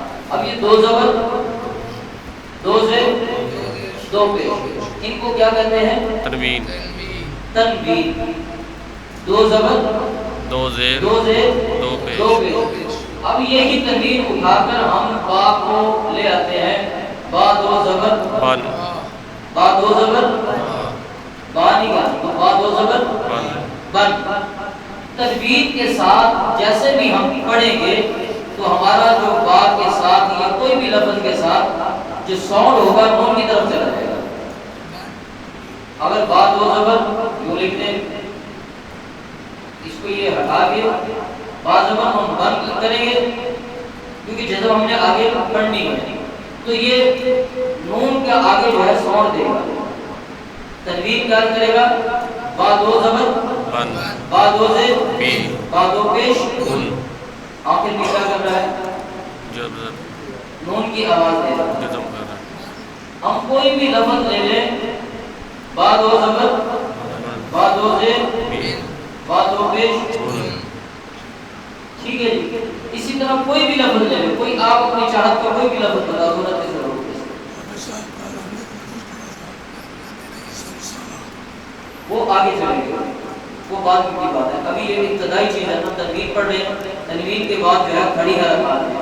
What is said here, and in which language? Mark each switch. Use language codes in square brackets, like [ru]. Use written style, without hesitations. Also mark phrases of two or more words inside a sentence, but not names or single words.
[ur] اب یہ دو زبر دو زیر دو پیش، ان کو کیا کہتے ہیں؟ تنوین. تنوین. دو زبر دو زیر دو زیر دو پیش. دو پیش. اب یہی تنوین اٹھا کر ہم با کو لے آتے ہیں، با دو زبر بن. با دو زبر با نہیں گا تو با دو زبر بن. بن. تجوید کے ساتھ جیسے بھی ہم پڑھیں گے تو ہمارا جو با کے ساتھ یا کوئی بھی لفظ کے ساتھ جو ساؤنڈ ہوگا نون کی طرف چلا جائے گا. اگر با دو زبر یوں لکھ دیں، اس کو یہ ہٹا کے با زبر ہم بند کریں گے کیونکہ جب ہم نے آگے پڑھنی ہے تو یہ نون کا آگے جو ہے ساؤنڈ دے گا. تنوین کیا کرے گا؟ با دو زبر با دو زیر با دو پیش آخر میں کیا کر رہا ہے؟ نون کی آواز دے رہا ہے. ہم کوئی بھی لفظ لے لیں، با دو زبر با دو زیر با دو پیش، ٹھیک ہے جی. اسی طرح کوئی بھی لفظ لے لیں، کوئی آپ اپنی چاہت کا کوئی بھی لفظ بتا دو نا، وہ آگے چلیں گے، وہ بعد کی بات ہے. ابھی یہ ابتدائی چیز ہے نا، تنوین پڑھ رہے ہیں، تنوین کے بعد جو ہے کھڑی حرکات ہے.